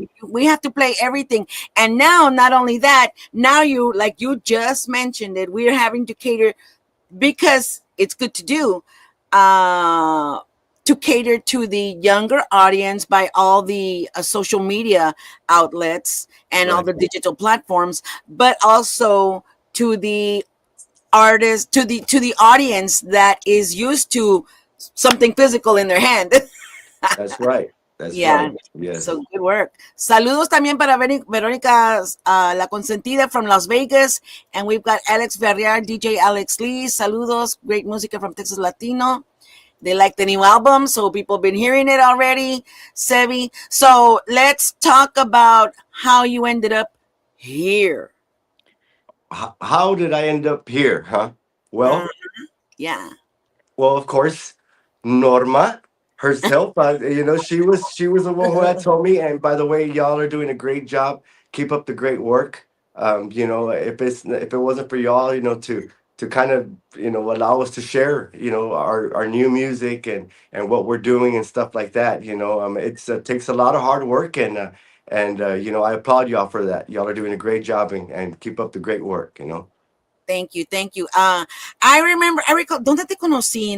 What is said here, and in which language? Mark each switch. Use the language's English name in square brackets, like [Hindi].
[English] we have to play everything. And now, not only that, now you like you just mentioned it, we're having to cater because it's good to do uh to cater to the younger audience by all the social media outlets and all Right. the digital platforms, but also to the artist, to the audience that is used to something physical in their hand. That's right. That's Yeah. right. Yes. So good work. [Spanish] Saludos también para Verónica, La Consentida from Las Vegas. [English] And we've got Alex Ferrier, DJ Alex Lee. Saludos. Great música from Texas Latino. They like the new album, so people have been hearing it already. Sevi. So let's talk about how you ended up here. How did I end up here, huh? Uh, Well, yeah. Well, of course, Norma herself. She was the one who had told me. And by the way, y'all are doing a great job. Keep up the great work. If it wasn't for y'all, to kind of allow us to share our new music and what we're doing and stuff like that. It's takes a lot of hard work and I applaud y'all for that. Y'all are doing a great job and keep up the great work. Thank you. Thank you. I recall, ¿dónde te conocí?